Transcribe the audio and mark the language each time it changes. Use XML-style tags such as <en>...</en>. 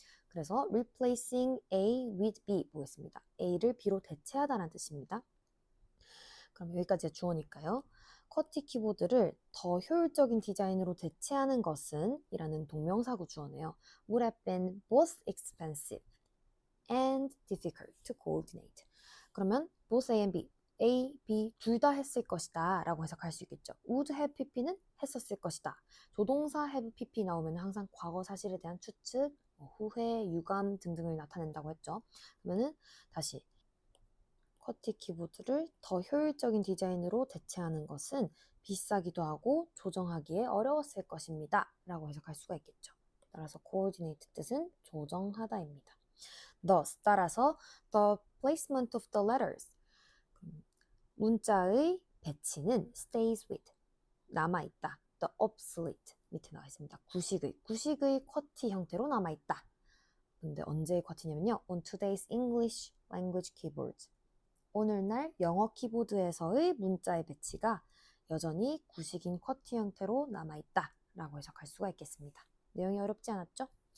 <ko>그래서</ko> <en>replacing A with B</en> <ko>보겠습니다. A를 B로 대체하다는 뜻입니다. 그럼 여기까지가 주어니까요. 커티 키보드를 더 효율적인 디자인으로 대체하는 것은 이라는 동명사구 주어네요.</ko> <en>would have been both expensive and difficult to coordinate.</en> <ko>그러면</ko> <en>both A and B,</en> <ko>A, B 둘 다 했을 것이다 라고 해석할 수 있겠죠.</ko> <en>would have pp</en> <ko>는 했었을 것이다. 조동사 have pp 나오면 항상 과거 사실에 대한 추측, 후회, 유감 등등을 나타낸다고 했죠. 그러면은 다시 커티 키보드를 더 효율적인 디자인으로 대체하는 것은 비싸기도 하고 조정하기에 어려웠을 것입니다 라고 해석할 수가 있겠죠. 따라서 coordinate 뜻은 조정하다입니다. thus 따라서</ko> <en>the placement of the letters</en> <ko>문자의 배치는</ko> <en>stays with</en> <ko>남아있다.</ko> <en>the obsolete</en> <ko>밑에 나와 있습니다. 구식의 쿼티 형태로 남아있다. 근데 언제의 쿼티냐면요.</ko> <en>on today's English language keyboards</en> <ko>오늘날 영어 키보드에서의 문자의 배치가 여전히 구식인 쿼티 형태로 남아있다 라고 해석할 수가 있겠습니다. 내용이 어렵지 않았죠?</ko>